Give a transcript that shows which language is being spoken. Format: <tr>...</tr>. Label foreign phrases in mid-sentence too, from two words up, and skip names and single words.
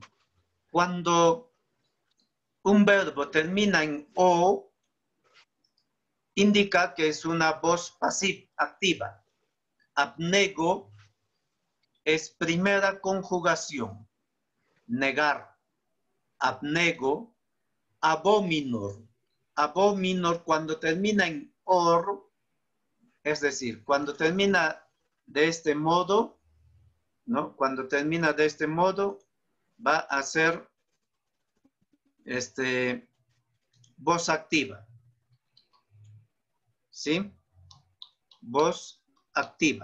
<es>Cuando un verbo termina en o, indica que es una voz pasiva, activa. Abnego es primera conjugación. Negar. Abnego. Abominor. Abominor cuando termina en or, es decir, cuando termina de este modo, ¿no? Cuando termina de este modo, va a ser voz activa. ¿Sí? Voz activa.</es>